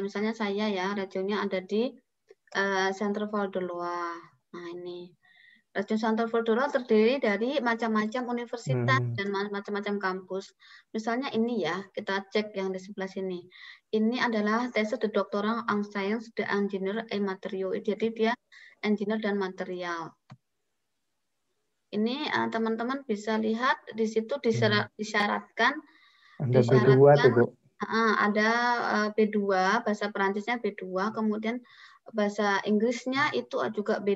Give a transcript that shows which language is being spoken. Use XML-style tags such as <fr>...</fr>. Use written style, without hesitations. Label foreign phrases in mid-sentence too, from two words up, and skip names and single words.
<id>Misalnya saya ya, regionnya ada di Centre Val de Loire. Nah ini. Region Centre Val de Loire terdiri dari macam-macam universitas dan macam-macam kampus. Misalnya ini ya, kita cek yang di sebelah sini. Ini adalah tesis</id> <fr>de doctorat en sciences de ingénieur et matériaux.</fr> <id>Jadi dia engineer dan material. Ini teman-teman bisa lihat di situ disyaratkan ada B2 tuh, Bu. Ada B2, bahasa Perancisnya B2, kemudian bahasa Inggrisnya itu juga B2.</id>